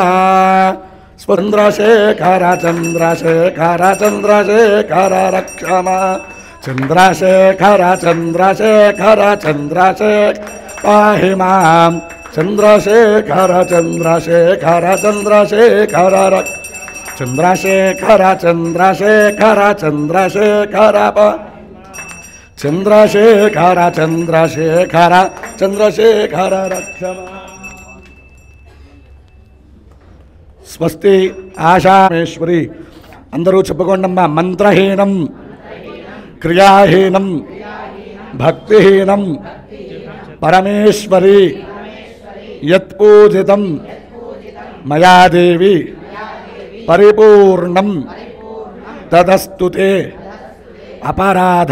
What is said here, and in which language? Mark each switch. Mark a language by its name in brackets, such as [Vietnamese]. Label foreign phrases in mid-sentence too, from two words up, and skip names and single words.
[Sanskrit] चन्द्रशेखर चन्द्रशेखर चन्द्रशेखर रक्षम चन्द्रशेखर चन्द्रशेखर चन्द्रशेखर पाहि मां चन्द्रशेखर चन्द्रशेखर चन्द्रशेखर चन्द्रशेखर चन्द्रशेखर चन्द्रशेखर चन्द्रशेखर चन्द्रशेखर चन्द्रशेखर रक्षम స్వస్తి ఆశామేశ్వరి [Telugu] అందరూ చెప్పుకోండమ్మా [Sanskrit] మంత్రహీనం క్రియాహీనం భక్తిహీనం పరమేశ్వరి యత్పూజితం మయా దేవి పరిపూర్ణం తదస్తుతే అపరాధ